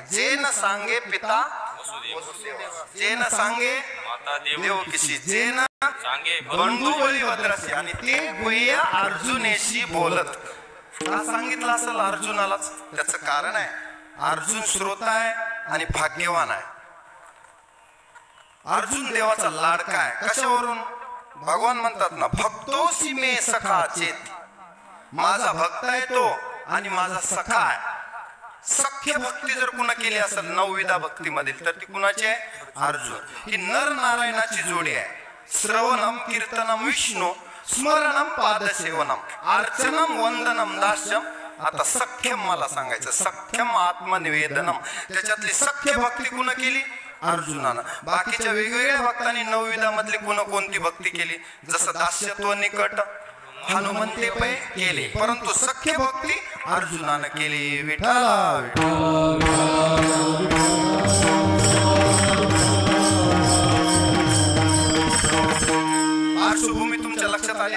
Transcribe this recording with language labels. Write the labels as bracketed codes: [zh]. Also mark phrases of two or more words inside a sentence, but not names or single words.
[mr] जे न सांगे पिता जे न सांगे देवकीशी, जे न सांगे बंधू बळीभद्राशी, आणि ते गुह्य अर्जुनेशी बोलत. का सांगितलं असेल अर्जुनालाच? त्याचं कारण आहे, अर्जुन श्रोता आहे आणि भाग्यवान आहे. अर्जुन देवाचा लाडका आहे. कशावरून? भगवान म्हणतात ना, [sa] भक्तोसी मे सखा चेती, [mr] माझा भक्त आहे तो आणि माझा सखा आहे. सख्य भक्ती जर कुणा केली असेल नवविधा भक्ती मधील, तर ती कुणाची आहे? अर्जुन. ही नर नारायणाची जोडी आहे. [sa] श्रवणम कीर्तनम विष्णू स्मरणम पादसेवनम अर्चनम वंदनम दास्यम. [mr] आता सख्यम मला सांगायचं, [sa] सख्यम आत्मनिवेदनम. [mr] त्याच्यातली सख्य भक्ती कुणा केली? अर्जुनानं. बाकीच्या वेगवेगळ्या भक्तांनी नवविधा मधली कोणती भक्ती केली? जसं दास्यत्व निकट हनुमंते पै केले, परंतु सख्य भक्ती अर्जुनानं केली. विठ्ठला पार्श्वभूमी तुमच्या लक्षात आली.